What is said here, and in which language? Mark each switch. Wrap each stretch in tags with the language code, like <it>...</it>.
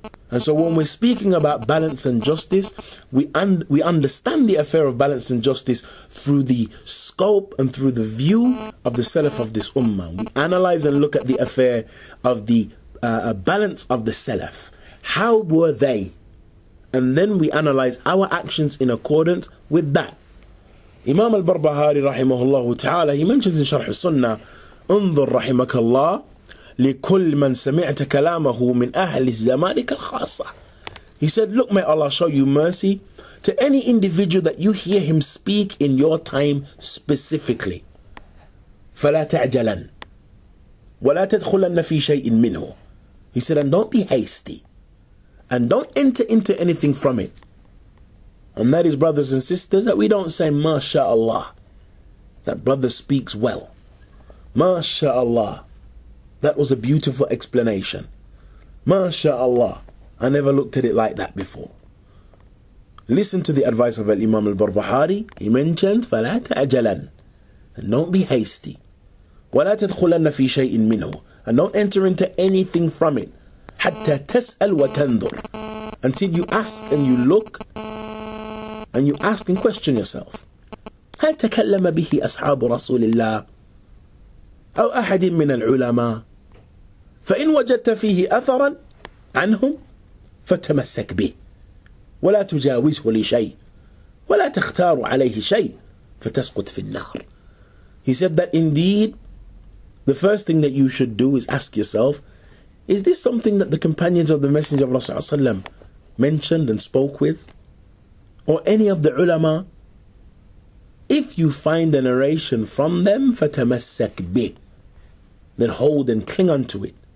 <en>And so when we're speaking about balance and justice, we understand the affair of balance and justice through the scope and through the view of the Salaf of this ummah. We analyze and look at the affair of the balance of the Salaf. How were they? And then we analyze our actions in accordance with that. Imam al-Barbahari rahimahullah ta'ala, he mentions in Sharh al-Sunnah,</en> <ar>انظر رحمك الله لكل من سمعت كلامه من أهل زمانك الخاصة.</ar> <en>He said, look, may Allah show you mercy to any individual that you hear him speak in your time specifically.</en> <ar>فلا تعجلن ولا تدخلن في شيء منه.</ar> <en>He said, and don't be hasty and don't enter into anything from it. And that is, brothers and sisters, that we don't say, MashaAllah, that brother speaks well. MashaAllah, that was a beautiful explanation. MashaAllah, I never looked at it like that before. Listen to the advice of Imam al-Barbahari. He mentions,</en> <ar>فَلَا تَعْجَلًا,</ar> <en>and don't be hasty.</en> <ar>وَلَا تَدْخُلَنَّ فِي شَيْءٍ مِّنْهُ,</ar> <en>and don't enter into anything from it.</en> <ar>حَتَّى تَسْأَلْ وَتَنْظُرْ,</ar> <en>until you ask and you look and you ask and question yourself.</en> <ar>هل تكلم به أصحاب رسول الله أو أحد من العلماء فإن وجدت فيه أثرا عنهم فتمسك به ولا تجاوزه لشيء ولا تختار عليه شيء فتسقط في النار.</ar> <en>He said that indeed the first thing that you should do is ask yourself, is this something that the companions of the Messenger of Allah ﷺ mentioned and spoke with? Or any of the ulama? If you find a narration from them,</en> <ar>فَتَمَسَّكْ بِهِ,</ar> <en>then hold and cling onto it.</en>